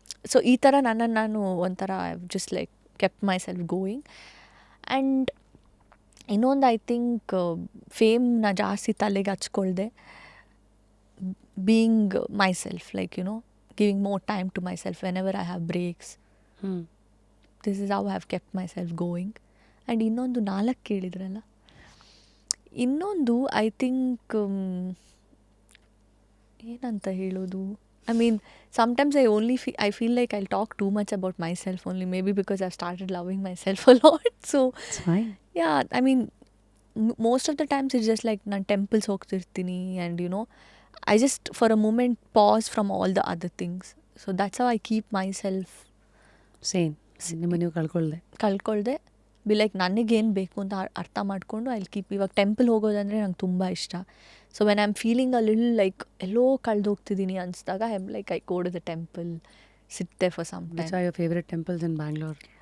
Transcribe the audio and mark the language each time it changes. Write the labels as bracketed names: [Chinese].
[English] so [Kannada] ಈ ಥರ ನನ್ನನ್ನು ನಾನು ಒಂಥರ [English] Just like kept myself going. And ಇನ್ನೊಂದು I think ಫೇಮ್ನ [Kannada] ಜಾಸ್ತಿ ತಲೆಗೆ ಹಚ್ಕೊಳ್ದೆ [English] Being myself, like giving more time to myself whenever I have breaks. This is how I have kept myself going. And [Kannada] ಇನ್ನೊಂದು 4 ಕೇಳಿದ್ರಲ್ಲ, ಇನ್ನೊಂದು [English] I think [Kannada] ಏನಂತ ಹೇಳೋದು, [English] I mean, sometimes I feel like I'll talk too much about myself only, maybe because I've started loving myself a lot. So, it's fine. Yeah, I mean, most of the times it's just like [Kannada] ನಾನು temples ಹೋಗ್ತಿರ್ತೀನಿ [English] and I just for a moment pause from all the other things. So that's how I keep myself [Kannada] same. ನಿಮ್ಮ ನೀವು ಕಳ್ಕೊಳ್ದೆ be like ನನಗೇನು ಬೇಕು ಅಂತ ಅರ್ಥ ಮಾಡಿಕೊಂಡು [English] I keep. [Kannada] ಇವಾಗ temple ಹೋಗೋದಂದರೆ ನಂಗೆ ತುಂಬ ಇಷ್ಟ. [English] so when I am feeling a little like [Kannada] yellow ಕಳೆದೋಗ್ತಿದ್ದೀನಿ ಅನಿಸಿದಾಗ [English] I am like I go to the temple, sit there for some time. Which are your favourite temples in Bangalore?